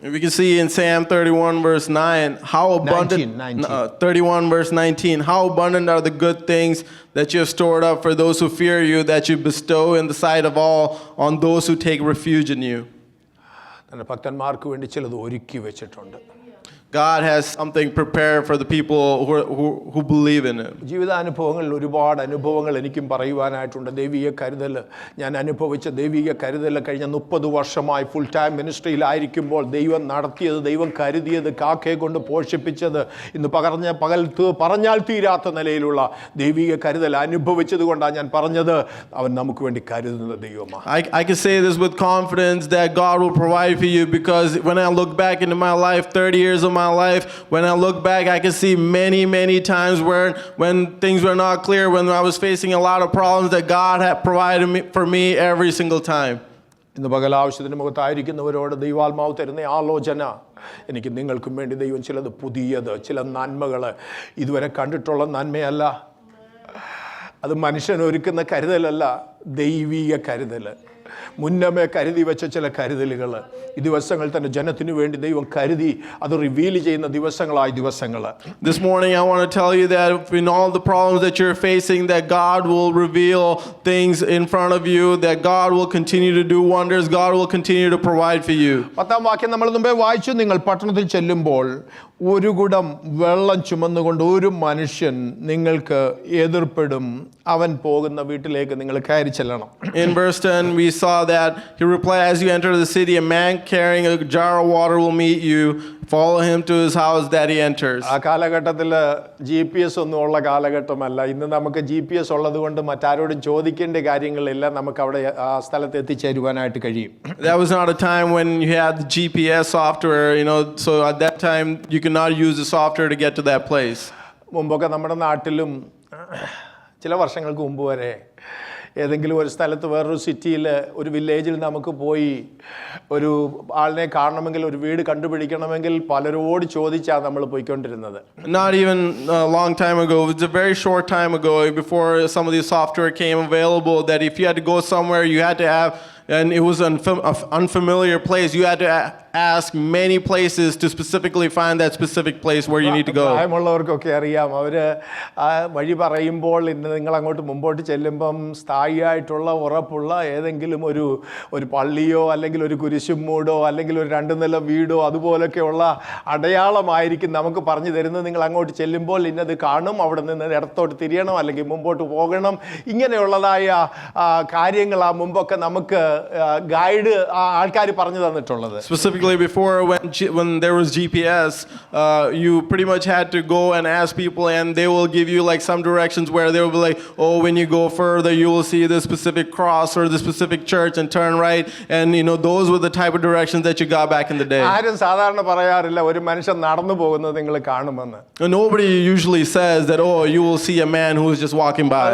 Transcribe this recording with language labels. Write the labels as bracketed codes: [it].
[en] We can see in Psalm 31 verse 9 how abundant 31 verse 19 how abundant are the good things that you have stored up for those who fear you, that you bestow in the sight of all on those who take refuge in you. [ml] തന്റെ ഭക്തന്മാർക്ക് വേണ്ടി ചിലത് ഒരുക്കി വെച്ചിട്ടുണ്ട്. [en] God has something prepared for the people who believe in Him. [ml] ജീവിതാനുഭവങ്ങളിൽ ഒരുപാട് അനുഭവങ്ങൾ എനിക്കും പറയുവാനായിട്ടുണ്ട്. ദൈവിക കരുതൽ ഞാൻ അനുഭവിച്ച ദൈവിക കരുതൽ കഴിഞ്ഞ 30 വർഷമായി ഫുൾ ടൈം മിനിസ്ട്രിയിലായിരിക്കുമ്പോൾ ദൈവം നടത്തിയത്, ദൈവം കരുതിയത്, കാക്കയെ കൊണ്ട് പോഷിപ്പിച്ചത്, ഇന്ന് പറഞ്ഞാൽ തീരാത്ത നിലയിലുള്ള ദൈവിക കരുതൽ അനുഭവിച്ചത് കൊണ്ടാണ് ഞാൻ പറഞ്ഞത് അവൻ നമുക്ക് വേണ്ടി കരുതുന്ന ദൈവമാണ്. [en] I can say this with confidence that God will provide for you, because when I look back into my life, 30 years of my life, when I look back, I can see many times when things were not clear, when I was facing a lot of problems, that God had provided for me every single time. [ml] ഇന്ന് പകലാവശ്യത്തിന് മുഖത്തായിരിക്കുന്നവരോട് ദൈവാത്മാവ് തരുന്ന ആലോചന, എനിക്ക് നിങ്ങൾക്കും വേണ്ടി ദൈവം ചിലത് പുതിയത്, ചില നന്മകൾ ഇതുവരെ കണ്ടിട്ടുള്ള നന്മയല്ല, അത് മനുഷ്യൻ ഒരുക്കുന്ന കരുതലല്ല, ദൈവിക കരുതൽ, മുന്നമേ കരുതി വെച്ച ചില കരുതലുകൾ ഈ ദിവസങ്ങൾ തന്നെ ജനത്തിനു വേണ്ടി ദൈവം കരുതി അത് റിവീൽ ചെയ്യുന്ന ദിവസങ്ങളായി ദിവസങ്ങൾ. [en] This morning I want to tell you that in all the problems that you're facing, that God will reveal things in front of you, that God will continue to do wonders, God will continue to provide for you. [ml] 10-ാം വാക്യം നമ്മൾ മുമ്പേ വായിച്ചു. നിങ്ങൾ പട്ടണത്തിൽ ചെല്ലുമ്പോൾ ഒരു കുടം വെള്ളം ചുമന്നുകൊണ്ട് ഒരു മനുഷ്യൻ നിങ്ങൾക്ക് എതിർപ്പെടും, അവൻ പോകുന്ന വീട്ടിലേക്ക് നിങ്ങൾ കയറി ചെല്ലണം. [en] In verse 10 we saw that he replied, as you enter the city, a man carrying a jar of water will meet you, follow him to his house that he enters. [ml] ആ കാലഘട്ടത്തിൽ GPS ഒന്നും ഉള്ള കാലഘട്ടമല്ല. ഇന്ന് നമുക്ക് GPS ഉള്ളത് കൊണ്ട് മറ്റാരോടും ചോദിക്കേണ്ട കാര്യങ്ങളില്ല, നമുക്ക് അവിടെ ആ സ്ഥലത്ത് എത്തിച്ചേരുവാനായിട്ട് കഴിയും. [en] That was not a time when you had the GPS software, so at that time you could not use the software to get to that place. [ml] മുമ്പൊക്കെ നമ്മുടെ നാട്ടിലും ചില വർഷങ്ങൾക്ക് മുമ്പ് വരെ ഏതെങ്കിലും ഒരു സ്ഥലത്ത് വേറൊരു സിറ്റിയിൽ ഒരു വില്ലേജിൽ നമുക്ക് പോയി ഒരു ആളിനെ കാണണമെങ്കിൽ, ഒരു വീട് കണ്ടുപിടിക്കണമെങ്കിൽ പലരോട് ചോദിച്ചാണ് നമ്മൾ പോയിക്കൊണ്ടിരുന്നത്. [en] Not even a long time ago, it's a very short time ago, before some of the software came available, that if you had to go somewhere, you had to have, and it was an unfamiliar place, you had to ask many places to specifically find that specific place where you need to go. [ml] പ്രായമുള്ളവർക്കൊക്കെ അറിയാം, അവർ ആ വഴി പറയുമ്പോൾ ഇന്ന് നിങ്ങൾ അങ്ങോട്ട് മുമ്പോട്ട് ചെല്ലുമ്പം സ്ഥായിയായിട്ടുള്ള ഉറപ്പുള്ള ഏതെങ്കിലും ഒരു പള്ളിയോ അല്ലെങ്കിൽ ഒരു കുരിശുമൂടോ അല്ലെങ്കിൽ ഒരു 2 നില വീടോ അതുപോലൊക്കെയുള്ള അടയാളമായിരിക്കും നമുക്ക് പറഞ്ഞു തരുന്നത്. നിങ്ങൾ അങ്ങോട്ട് ചെല്ലുമ്പോൾ ഇന്നത് കാണും, അവിടെ നിന്ന് ഇടത്തോട്ട് തിരിയണം അല്ലെങ്കിൽ മുമ്പോട്ട് പോകണം, ഇങ്ങനെയുള്ളതായ കാര്യങ്ങൾ ആ മുമ്പൊക്കെ നമുക്ക് ഗൈഡ് ആൾക്കാർ പറഞ്ഞു തന്നിട്ടുള്ളത്. [en] Specifically before, when there was GPS, you pretty much had to go and ask people, and they will give you like some directions where they will be like, oh, when you go further you will see this specific cross or this specific church and turn right, and those were the type of directions that you got back in the day. [ml] ആരും സാധാരണ പറയാറില്ല ഒരു മനുഷ്യൻ നടന്നു പോകുന്നത് നിങ്ങൾ കാണുമെന്ന്. [en] Nobody usually says that, oh, you will see a man who is just walking by.